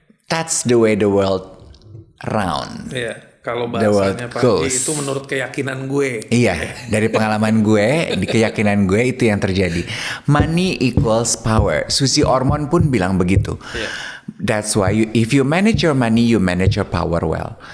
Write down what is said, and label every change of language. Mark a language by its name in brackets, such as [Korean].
[English] That's the way the world round. [Indonesian] Iya. Kalau bahasanya Pak itu menurut keyakinan gue. Iya, dari pengalaman gue, di keyakinan gue itu yang terjadi. [English] Money equals power. Susi Ormond [Indonesian] pun bilang begitu. [English] Yeah. That's why if you manage your money, you manage your power well.